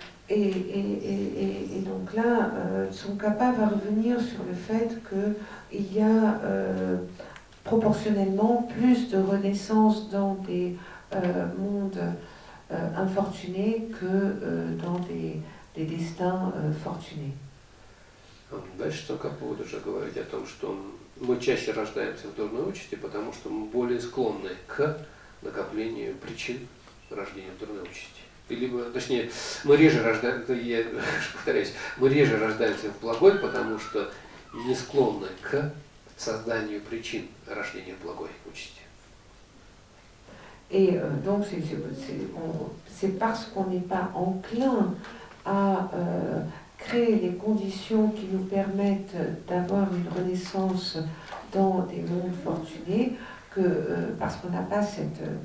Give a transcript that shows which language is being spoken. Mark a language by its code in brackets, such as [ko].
[fr] Et donc là, Tsongkhapa va revenir sur le fait qu'il y a proportionnellement plus de renaissance dans des mondes infortunés que dans des destins fortunés. [ru] Дальше Цонгхапа будет уже говорить о том, что мы чаще рождаемся в дурной участи, потому что мы более склонны к накоплению причин рождения в дурной участи. Либо, точнее, мы реже рождаемся, я повторяюсь, мы реже рождаемся в благой, потому что не склонны к созданию причин рождения в благой участи. [fr] Et donc, c'est parce qu'on n'est pas enclin à créer les conditions qui nous permettent d'avoir une renaissance dans des mondes fortunés que, parce qu'on n'a pas cette...